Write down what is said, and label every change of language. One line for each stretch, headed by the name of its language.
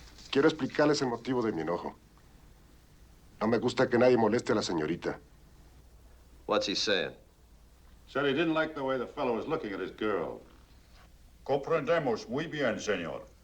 Spanish: Quiero explicarles el motivo de mi enojo. No me gusta que nadie moleste a la señorita.
English: What's he saying? Said he didn't like the way the fellow was looking at his girl.
Spanish: Comprendemos muy bien, señor.